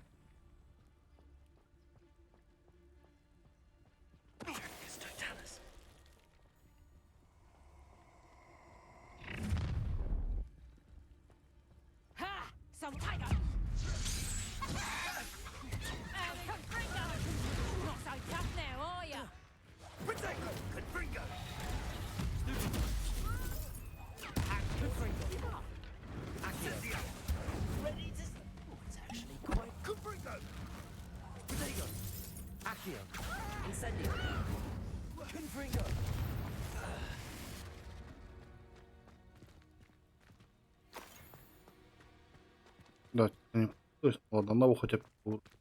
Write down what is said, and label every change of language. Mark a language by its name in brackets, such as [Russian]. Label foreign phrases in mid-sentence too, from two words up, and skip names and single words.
[English] Petrificus totalis. Ha! So tiger! Confringo! Not so tough now, are ya? Potato! Confringo! Confringo. Accio. Ready to... Oh, it's actually quite... Confringo! Potato! Accio. Incendio. Confringo! [Russian] Да, не... То есть, ладно, одного хотя бы.